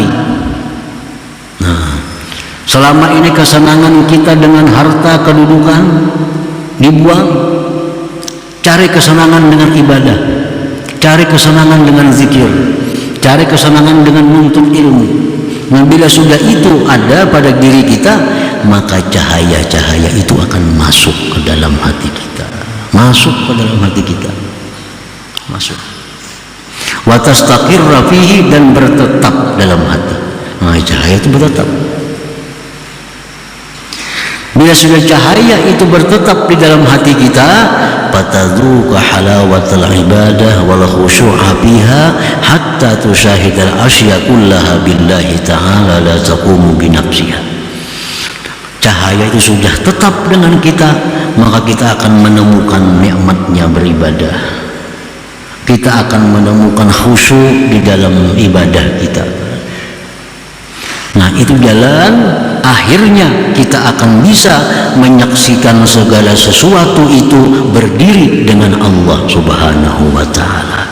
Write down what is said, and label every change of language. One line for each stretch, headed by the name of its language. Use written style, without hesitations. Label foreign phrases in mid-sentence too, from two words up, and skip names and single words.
Indonesian: Nah, selama ini kesenangan kita dengan harta kedudukan dibuang, cari kesenangan dengan ibadah, cari kesenangan dengan zikir, cari kesenangan dengan menuntut ilmu. Nah, bila sudah itu ada pada diri kita, maka cahaya-cahaya itu akan masuk ke dalam hati kita, masuk ke dalam hati kita, masuk.
Arabic: وتستقر فيه,
Indonesian: dan bertetap dalam hati. Nah, cahaya itu bertetap. Bila sudah cahaya itu bertetap di dalam hati kita,
Arabic: فتذوق حلاوة العبادة والخشوع فيها حتى تشاهد الأشياء كلها بالله تعالى لا تقوم بنفسها.
Indonesian: Cahaya itu sudah tetap dengan kita, maka kita akan menemukan nikmatnya beribadah. Kita akan menemukan khusyuk di dalam ibadah kita. Nah, itu jalan akhirnya kita akan bisa menyaksikan segala sesuatu itu berdiri dengan Allah
Arabic: سبحانه وتعالى.